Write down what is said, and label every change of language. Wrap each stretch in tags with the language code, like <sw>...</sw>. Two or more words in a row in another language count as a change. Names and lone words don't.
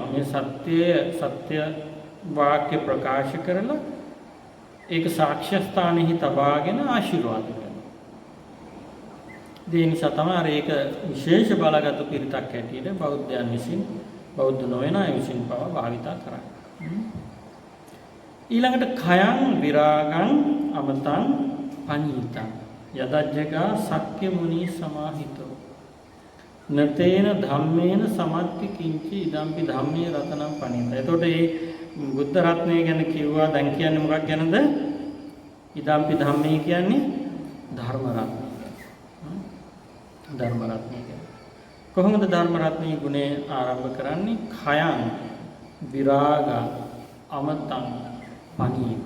<si>මේ සත්‍ය වාක්‍ය ප්‍රකාශ කරලා ඒක සාක්ෂ්‍ය ස්ථානෙහි තබාගෙන ආශිර්වාද කරනවා. ඒ නිසා තමයි ඒක විශේෂ බලගත් පිරිතක් හැටියට බෞද්ධයන් විසින් බෞද්ධ නොවන අය විසින් පවා භාවිතා කරන්නේ.</si> <pi>ඊළඟට khයං විරාගං අමතං පනීතං යදජ්ජගා සක්්‍ය මුනි සමාහිතෝ නතේන ධම්මේන සමත්ති කිංචි ඉදම්පි ධම්මේ රතනම් පනීත.</pi> <si>එතකොට මේ බුද්ධ රත්නය ගැන කිව්වා. දැන් කියන්නේ මොකක් ගැනද? ඉදම්පි ධම්මේ කියන්නේ ධර්ම රත්නය. ධර්ම රත්නය කියන්නේ කොහොමද ධර්ම රත්නයේ ගුණය ආරම්භ කරන්නේ?</si> <pi>khයං විරාග අමතං පනීත.</pi>